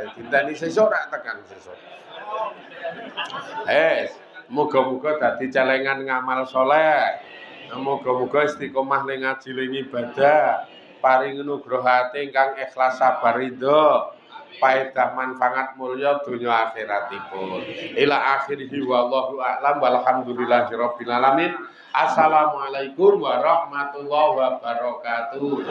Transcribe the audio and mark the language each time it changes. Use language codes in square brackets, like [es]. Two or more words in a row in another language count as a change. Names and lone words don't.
[jv] Dinteni sesuk rak tekan sesuk. Muga-muga dadi celengan ngamal saleh. Muga-muga istiqomah ning ngaji ning ibadah. Paring nugrahate ingkang ikhlas sabar ridho. Paedah manfaat mulya donya akhiratipun. [ar] إلى آخره والله أعلم والحمد لله رب العالمين. السلام عليكم ورحمة الله وبركاته.